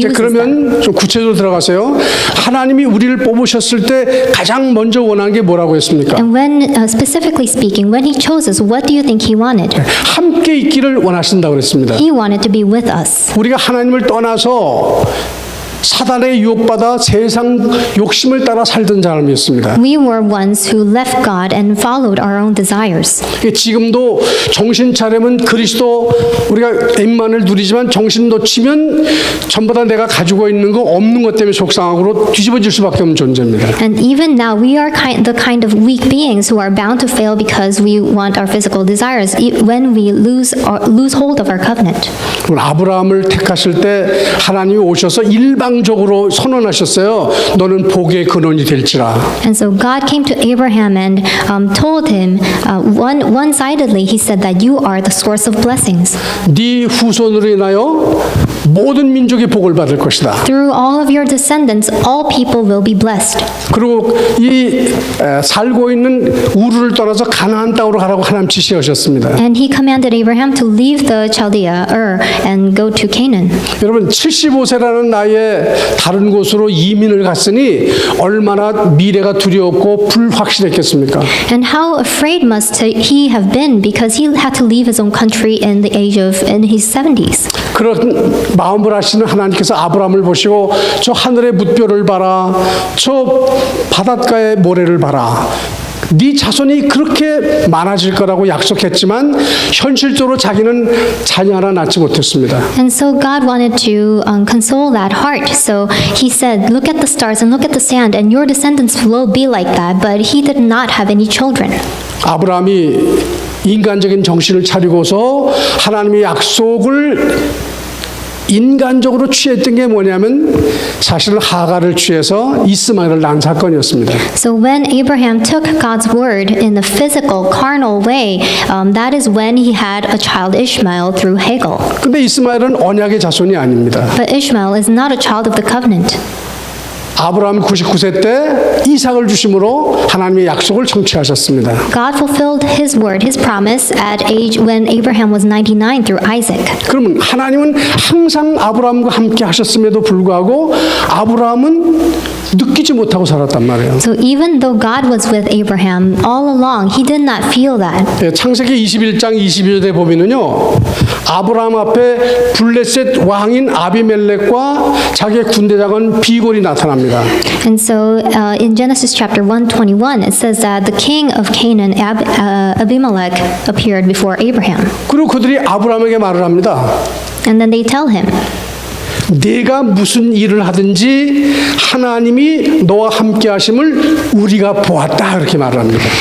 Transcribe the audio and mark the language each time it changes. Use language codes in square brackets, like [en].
[ko] 이제 [en] uses them. [ko] 그러면 좀 구체적으로 들어가세요. 하나님이 우리를 뽑으셨을 때 가장 먼저 원한 게 뭐라고 했습니까? [en] And when, specifically speaking, when he chose us, what do you think he wanted? [ko] 함께 있기를 원하신다고 그랬습니다. [en] He wanted to be with us. [ko] 우리가 하나님을 떠나서 사단의 유혹받아 세상 욕심을 따라 살던 사람이었습니다. [en] We were ones who left God and followed our own desires. [ko] 지금도 정신 차리면 그리스도 우리가 엠만을 누리지만 정신 놓치면 전부 다 내가 가지고 있는 거 없는 것 때문에 속상하고 뒤집어질 수밖에 없는 존재입니다. [en] And even now, we are the kind of weak beings who are bound to fail because we want our physical desires when we lose hold of our covenant. [ko] 아브라함을 택하실 때 하나님이 오셔서 일방적으로 선언하셨어요. 너는 복의 근원이 될지라. [en] And so God came to Abraham and told him one-sidedly, he said that you are the source of blessings. [ko] 네 후손으로 인하여 모든 민족이 복을 받을 것이다. [en] Through all of your descendants, all people will be blessed. [ko] 그리고 이 살고 있는 우르를 떠나서 가나안 땅으로 가라고 하나님 지시하셨습니다. [en] And he commanded Abraham to leave the Chaldea, and go to Canaan. [ko] 여러분 75세라는 나이에 다른 곳으로 이민을 갔으니 얼마나 미래가 두려웠고 불확실했겠습니까? [en] And how afraid must he have been because he had to leave his own country in his 70s. [ko] 그런 마음을 하시는 하나님께서 아브라함을 보시고 저 하늘의 뭇별을 봐라, 저 바닷가의 모래를 봐라. 네 자손이 그렇게 많아질 거라고 약속했지만 현실적으로 자기는 자녀 하나 낳지 못했습니다. [en] And so God wanted to console that heart. So he said, look at the stars and look at the sand, and your descendants will be like that. But he did not have any children. [ko] 아브라함이 인간적인 정신을 차리고서 하나님의 약속을 인간적으로 취했던 게 뭐냐면 사실은 하갈을 취해서 이스마엘을 낳은 사건이었습니다. [en] So when Abraham took God's word in the physical, carnal way, that is when he had a child Ishmael through Hagar. [ko] 근데 이스마엘은 언약의 자손이 아닙니다. [en] But Ishmael is not a child of the covenant. [ko] 아브라함이 99세 때 이삭을 주심으로 하나님의 약속을 성취하셨습니다. [en] God fulfilled his word, his promise at age when Abraham was 99 through Isaac. [ko] 그러면 하나님은 항상 아브라함과 함께 하셨음에도 불구하고 아브라함은 느끼지 못하고 살았단 말이에요. [en] So even though God was with Abraham all along, he did not feel that. [ko] 창세기 21장 22절에 보면은요. 아브라함 앞에 블레셋 왕인 아비멜렉과 자기의 군대장은 비골이 나타납니다. [en] And so in Genesis chapter 121, it says that the king of Canaan, Abimelech, appeared before Abraham. [ko] 그리고 그들이 아브라함에게 말을 합니다. [en] And then they tell him, [ko] 네가 무슨 일을 하든지 하나님이 너와 함께 하심을 우리가 보았다 그렇게 말을 합니다.